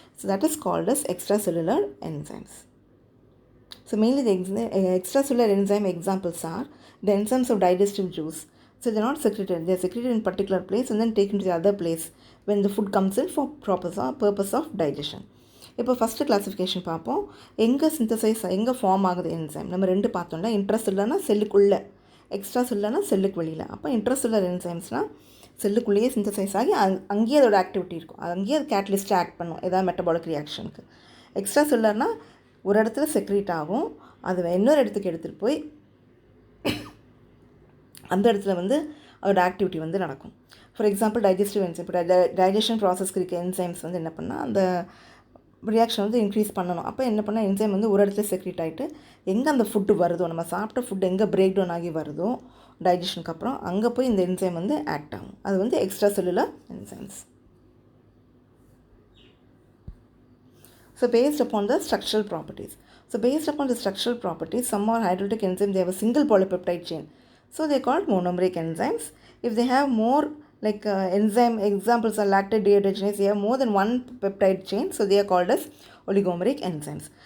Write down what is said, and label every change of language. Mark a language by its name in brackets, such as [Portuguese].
[English] So that is called as extracellular enzymes. So mainly the extracellular enzyme examples are the enzymes of digestive juice. So they are not secreted, they are secreted in particular place and then taken to the other place when the food comes in for purpose of digestion. [Tamil] இப்போ first classification பார்ப்போம். எங்கே synthesise, எங்கே form ஆகுது enzyme, நம்ம ரெண்டு பார்த்தோம்ல. இன்ட்ராசெல்லுலர்னா செல்லுக்குள்ளே, எக்ஸ்ட்ராசெல்லுலர்னா செல்லுக்கு வெளியில். அப்போ இன்ட்ராசெல்லுலர் என்சைம்ஸ்னால் செல்லுக்குள்ளேயே சிந்தசைஸ் ஆகி அங்கேயே அதோட ஆக்டிவிட்டி இருக்கும், அங்கேயே அது கேட்டலிஸ்ட்டாக ஆக்ட் பண்ணும் ஏதாவது மெட்டபாலிக் ரியாக்ஷனுக்கு. எக்ஸ்ட்ராசெல்லுலர்னால் ஒரு இடத்துல செக்ரீட் ஆகும், அது இன்னொரு இடத்துக்கு எடுத்துகிட்டு போய் அந்த இடத்துல வந்து அதோட ஆக்டிவிட்டி வந்து நடக்கும். ஃபார் எக்ஸாம்பிள் டைஜஸ்டிவ் என்சைம், இப்போ டைஜஷன் ப்ராசஸ்க்கு இருக்க என்சைம்ஸ் வந்து என்ன பண்ணால் அந்த ரியாக்ஷன் வந்து இன்க்ரீஸ் பண்ணணும். அப்போ என்ன பண்ணால் என்சைம் வந்து ஒரு இடத்துல செக்ரீட் ஆகிட்டு எங்கே அந்த ஃபுட்டு வருதோ, நம்ம சாப்பிட்ட ஃபுட்டு எங்கே பிரேக் டவுன் ஆகி வருதோ டைஜஷனுக்கு அப்புறம், அங்கே போய் இந்த என்சைம் வந்து ஆக்ட் ஆகும். அது வந்து extra cellular enzymes. [English] So based upon the structural properties. So based upon the structural properties, some are hydrolytic enzymes, they have a single polypeptide chain. So they are called monomeric enzymes. If they have more, like enzyme examples are lactate dehydrogenase, they have more than one peptide chain, so they are called as oligomeric enzymes.